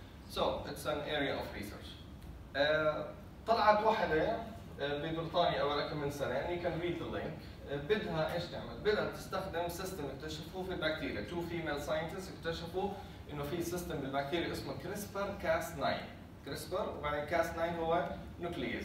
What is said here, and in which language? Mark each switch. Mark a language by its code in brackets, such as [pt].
[en] So it's an area of research. [ar] طلعت واحدة ببريطانيا أولا من سنة [en] and you can read the link. [ar] بدها إيش تعمل؟ بدها تستخدم سيستم اكتشفوه في البكتيريا. [en] Two female scientists [ar] اكتشفوا إنه في سيستم بالبكتيريا اسمه CRISPR-Cas9. CRISPR وبعدين Cas9 هو nuclease.